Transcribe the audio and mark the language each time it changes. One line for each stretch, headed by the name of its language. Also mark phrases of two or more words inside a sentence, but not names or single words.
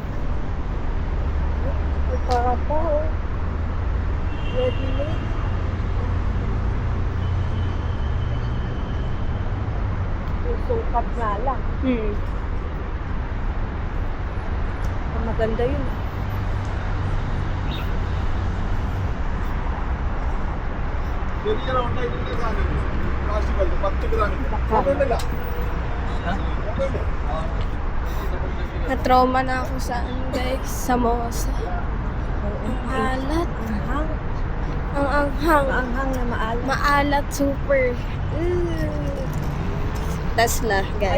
Filipino: Para po.
English: Ready made.
Filipino: Yung sukat nga lang. Ang maganda yun.
Malayalam: ചെറിയ ഉണ്ടായിട്ടുള്ള സാധനം പ്ലാസ്റ്റിക് അല്ല 10 ഗ്രാമിന്റെ ഒന്നുമില്ല
Filipino: Na-trauma na ako sa ano guys, sa Mosa. Ang alat. Anghang. Ang anghang. Ang anghang na maalat. Maalat super. Tesla guys.